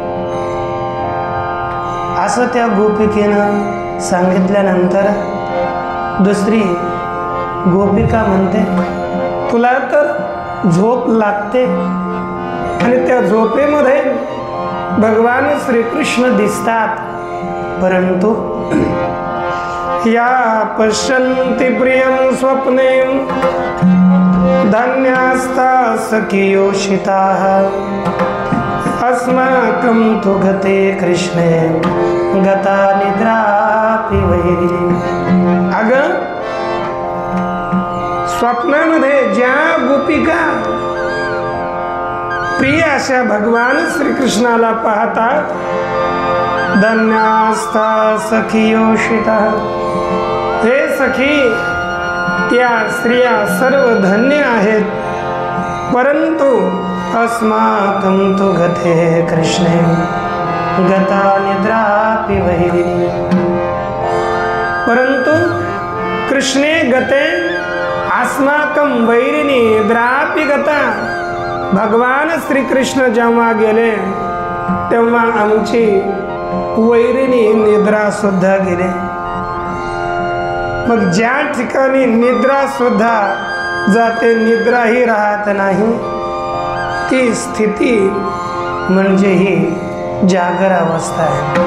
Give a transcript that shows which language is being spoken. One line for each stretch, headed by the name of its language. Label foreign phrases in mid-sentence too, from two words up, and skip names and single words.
Marathi: असं त्या गोपिकेनं सांगितल्यानंतर दुसरी गोपिका म्हणते, तुला तर झोप लागते आणि त्या झोपेमध्ये भगवान श्रीकृष्ण दिसतात, परंतु
Sanskrit: या पश्यन्ति प्रियं स्वप्ने धन्यास्ता सखियोषिताः, अस्माकं तु गते कृष्णे गता निद्रापि वैरिणी.
Marathi: अगं, स्वप्नामध्ये ज्या गोपिका प्रिय अशा भगवान श्रीकृष्णाला पाहतात,
Sanskrit: धन्यास्ता सखियोषिताः,
Marathi: हे सखी, त्या स्त्रिया सर्व धन्य आहेत, परंतु
Sanskrit: अस्माकं तु गते कृष्णे गता निद्रापि वैरिणी. परंतु कृष्णे गते अस्माकं वैरिणी निद्रापि गता.
Marathi: भगवान श्रीकृष्ण जेव्हा गेले तेव्हा आमची वैरिणी निद्रा सुद्धा गेले. मग ज्या ठिकाणी निद्रा सुद्धा जाते, निद्राही राहत नाही, ती स्थिती म्हणजे ही जागर अवस्था आहे.